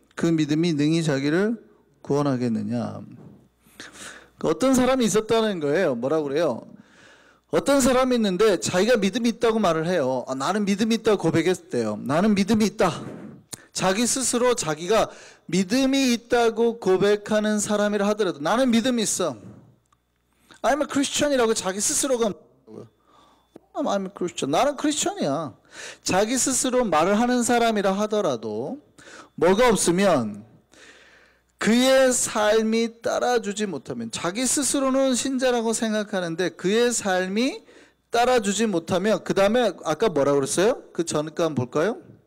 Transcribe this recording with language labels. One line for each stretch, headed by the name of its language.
Korean: 그 믿음이 능히 자기를 구원하겠느냐? 어떤 사람이 있었다는 거예요. 뭐라고 그래요? 어떤 사람이 있는데 자기가 믿음이 있다고 말을 해요. 나는 믿음이 있다고 고백했대요. 나는 믿음이 있다. 자기 스스로 자기가 믿음이 있다고 고백하는 사람이라 하더라도 나는 믿음이 있어.
English: I'm a Christian이라고
Korean: 자기 스스로가
English: I'm a Christian.
Korean: 나는 크리스천이야. 자기 스스로 말을 하는 사람이라 하더라도 뭐가 없으면 그의 삶이 따라주지 못하면 자기 스스로는 신자라고 생각하는데 그의 삶이 따라주지 못하면 그 다음에 아까 뭐라 그랬어요? 그 전과 한번 볼까요?